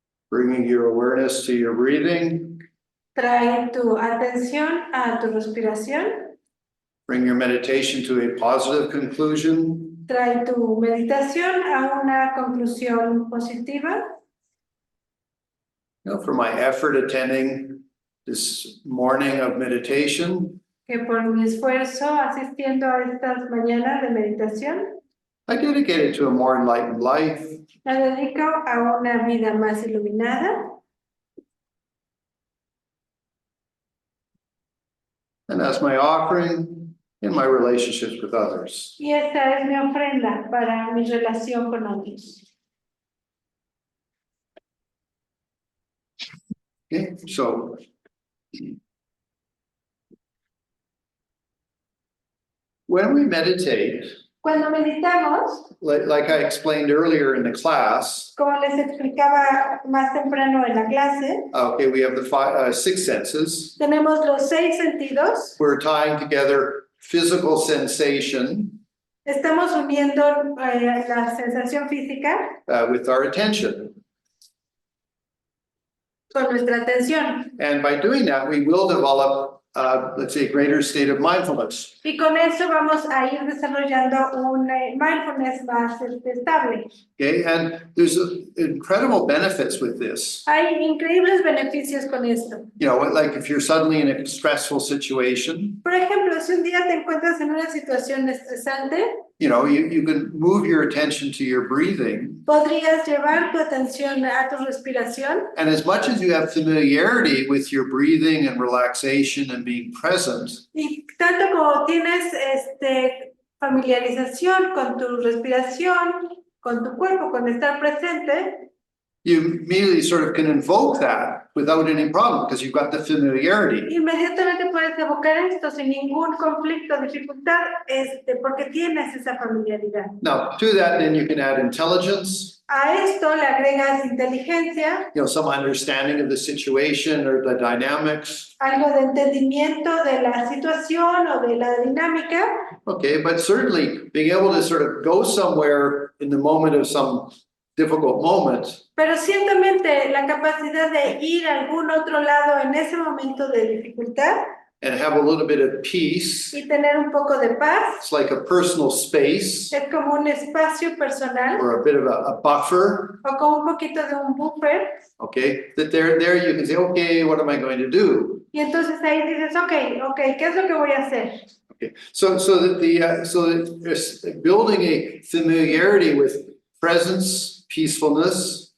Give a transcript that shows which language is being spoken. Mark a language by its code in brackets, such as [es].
[en] Bringing your awareness to your breathing, [es] Trae tu atención a tu respiración. [en] bring your meditation to a positive conclusion. [es] Trae tu meditación a una conclusión positiva. [en] You know, for my effort attending this morning of meditation, [es] Que por mi esfuerzo asistiendo a estas mañanas de meditación, [en] I dedicate it to a more enlightened life. [es] la dedico a una vida más iluminada. [en] And that's my offering in my relationships with others. [es] Y esta es mi ofrenda para mi relación con otros. [en] Okay, so when we meditate, [es] Cuando meditamos, [en] like I explained earlier in the class, [es] como les explicaba más temprano en la clase, [en] okay, we have the six senses. [es] tenemos los 6 sentidos. [en] We're tying together physical sensation [es] Estamos uniendo la sensación física [en] with our attention. [es] con nuestra atención. [en] And by doing that, we will develop, let's say, a greater state of mindfulness. [es] Y con eso vamos a ir desarrollando un mindfulness más estable. [en] Okay, and there's incredible benefits with this. [es] Hay increíbles beneficios con esto. [en] You know, like if you're suddenly in a stressful situation, [es] Por ejemplo, si un día te encuentras en una situación estresante, [en] you know, you can move your attention to your breathing. [es] podrías llevar tu atención a tu respiración. [en] And as much as you have familiarity with your breathing and relaxation and being present, [es] Y tanto como tienes familiarización con tu respiración, con tu cuerpo, con estar presente, [en] you immediately sort of can invoke that without any problem because you've got the familiarity. [es] inmediatamente puedes evocar esto sin ningún conflicto o dificultad, porque tienes esa familiaridad. [en] Now, to that, then you can add intelligence, [es] A esto le agregas inteligencia, [en] you know, some understanding of the situation or the dynamics. [es] algo de entendimiento de la situación o de la dinámica, [en] Okay, but certainly being able to sort of go somewhere in the moment of some difficult moment, [es] Pero ciertamente la capacidad de ir a algún otro lado en ese momento de dificultad [en] and have a little bit of peace. [es] y tener un poco de paz [en] It's like a personal space [es] es como un espacio personal [en] or a bit of a buffer, [es] o como un poquito de un buffer. [en] okay? That there you can say, okay, what am I going to do? [es] Y entonces ahí dices, ok, ¿qué es lo que voy a hacer? [en] Okay, so that there's building a familiarity with presence, peacefulness,